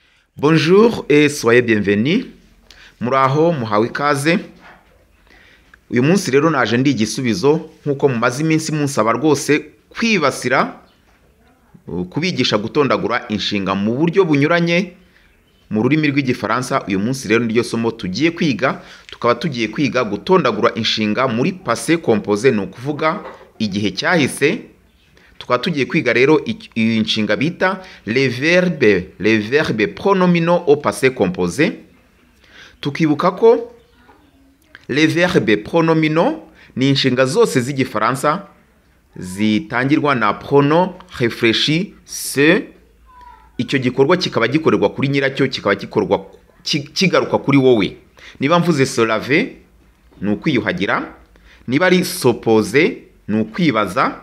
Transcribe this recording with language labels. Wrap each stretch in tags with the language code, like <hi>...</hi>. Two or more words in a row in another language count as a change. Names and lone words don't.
<fr>Bonjour et soyez bienvenus.</fr> <rw>Muraho muhawe ikaze. Uyu munsi rero naje ndi igisubizo nkuko mumaze iminsi munsaba rwose kwibasira kubigisha gutondagura inshinga mu buryo bunyuranye mu rurimi rw'igifaransa. Uyu munsi rero niryo somo tugiye kwiga, tukaba tugiye kwiga gutondagura inshinga muri</rw> <fr>passé composé,</fr> <rw>no kuvuga igihe cyahise. Tukaba tugiye kwiga rero iyi nshinga bita</rw> <fr>les verbes pronominaux au passé composé.</fr> <rw>Tukibuka ko</rw> <fr>les verbes pronominaux</fr> <rw>ni inshinga zose z'igifaransa zitangirwa na</rw> <fr>pronom réfléchi se.</fr> <rw>Icyo gikorwa kikaba gikorerwa kuri nyiracyo, kikaba gikorwa kigaruka kuri wowe. Niba mvuze</rw> <fr>se laver</fr> <rw>ni ukwiyuhagira, niba ari s'opposer ni ukwibaza.</rw>